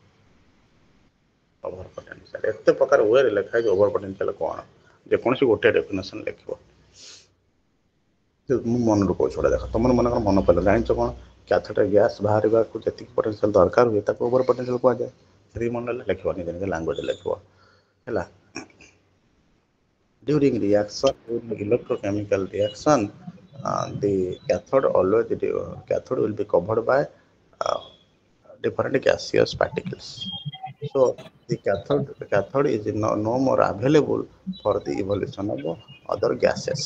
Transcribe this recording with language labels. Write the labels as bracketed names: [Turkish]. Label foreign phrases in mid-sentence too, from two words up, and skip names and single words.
[English] over potential [Odia] ଏତେ ପ୍ରକାର ୱେରେ ଲେଖା ହେଇଛି [English] over potential [Odia] କ'ଣ ଯେକୌଣସି ଗୋଟେ ଡେଫିନେସନ୍ ଲେଖିବ ମୁଁ ମନରୁ କହୁଛି ଗୋଟେ ଦେଖ ତମର ମନେକର ମନେ ପଡ଼ିଲା ଜାଣିଛ କ'ଣ କ୍ୟାଥୋଡରେ ଗ୍ୟାସ୍ ବାହାରିବାକୁ ଯେତିକି ପୋଟେନ୍ସିଆଲ୍ ଦରକାର ହୁଏ ତାକୁ [English] over potential [Odia] କୁହାଯାଏ ସେତିକି ମନେ ରହିଲେ ଲେଖିବ ନିଜ ଲାଙ୍ଗୁଏଜ୍ ଲେଖିବ ହେଲା [English] during electrochemical reaction the cathode will be covered by different gaseous particles so the cathode is no more available for the evolution of other gases